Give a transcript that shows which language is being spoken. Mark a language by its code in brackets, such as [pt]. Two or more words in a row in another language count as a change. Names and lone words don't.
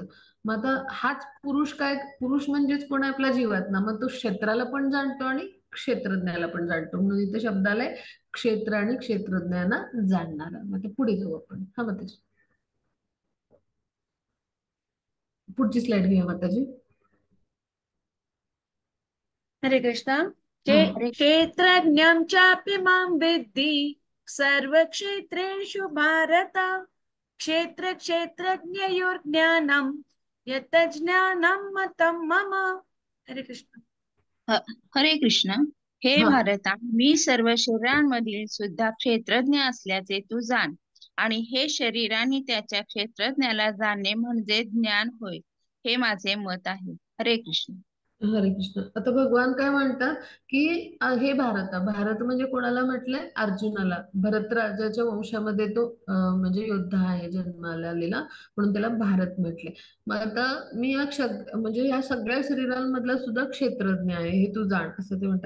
[mr] मग आता हाच पुरुष काय, पुरुष म्हणजेच कोण आहे, आपला जीवात्मा. मग तो क्षेत्राला पण जाणतो आणि क्षेत्रज्ञाला पण जाणतो, म्हणून इथे शब्द आलाय क्षेत्र आणि क्षेत्रज्ञाना जाणणारा. मग ते पुढे जाऊ आपण. हा माताजी, पुढची स्लाइड घेऊया माताजी. हरे कृष्ण. हा. [sa] क्षेत्रज्ञं चापि मां विद्धि सर्वक्षेत्रेषु भारत। क्षेत्र क्षेत्रज्ञयोर्ज्ञानं यत् ज्ञानं मतं मम। [mr] हरे कृष्ण। ह- हरे कृष्ण. हे हा. भारता, मी सर्व शरीरांमधील सुद्धा क्षेत्रज्ञ असल्याचे तू जाण. आणि हे शरीर आणि त्याच्या क्षेत्रज्ञाला जाणणे म्हणजे ज्ञान होय, हे माझे मत आहे. हरे कृष्ण. हरे कृष्ण. आता भगवान काय म्हणतात की हे भारत, भारत म्हणजे कोणाला म्हटलंय, अर्जुनाला. भरत राजाच्या वंशामध्ये तो म्हणजे योद्धा आहे जन्माला आलेला, म्हणून त्याला भारत म्हटले. मग आता मी म्हणजे या सगळ्या शरीरांमधला सुद्धा क्षेत्रज्ञ आहे हे तू जाण, असं ते म्हणतात.